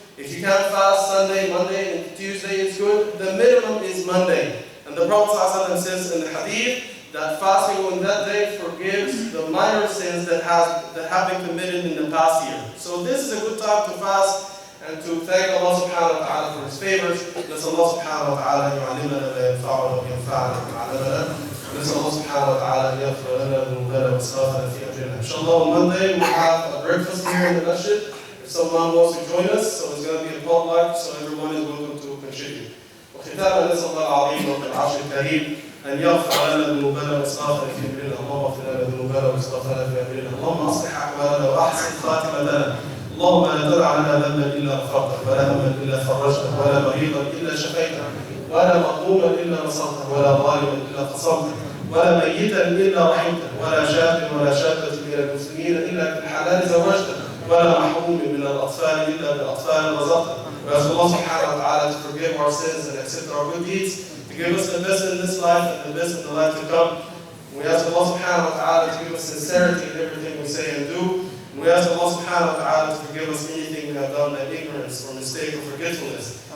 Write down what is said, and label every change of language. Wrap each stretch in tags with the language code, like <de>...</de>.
<en>If you can't fast Sunday, Monday, and Tuesday, it's good. The minimum is Monday. And the Prophet ﷺ says in the hadith that fasting on that day forgives the minor sins that have been committed in the past year. So this is a good time to fast and to thank Allah subhanahu wa ta'ala for His favors.</en> <ar>نسأل الله سبحانه وتعالى أن يعلمنا ما ينفعنا وينفعنا بما علمنا. نسأل الله سبحانه وتعالى أن يغفر لنا ذنوبنا وإسرافنا في أمرنا.</ar> <en>Inshallah, on Monday we'll have a breakfast here in the masjid. If someone wants to join us, so it's going to be a potluck, so everyone is welcome to contribute.</en> <ar>وختاما نسأل الله العظيم رب العرش الكريم أن يغفر لنا ذنوبنا وإسرافنا في أمرنا. اللهم اغفر لنا ذنوبنا وإسرافنا في أمرنا. اللهم أصلح أحوالنا وأحسن خاتمتنا. اللهم لا تدع لنا ذنبا إلا غفرته، ولا هما إلا فرجته، ولا مريضا إلا شفيته، ولا مظلوما إلا نصرته، ولا ظالما إلا قصمته، ولا ميتا إلا رحمته، ولا شاة ولا شاة من المسلمين إلا بالحلال زوجته، ولا محروم من الأطفال إلا بالأطفال رزقته.</ar> <en>We ask Allah subhanahu wa ta'ala to forgive our sins and accept our good deeds, to give us the best in this life and the best in the life to come. We ask Allah subhanahu wa ta'ala to give us sincerity in everything we say and do. We ask Allah subhanahu wa ta'ala to forgive us anything we have done by ignorance or mistake or forgetfulness.</en>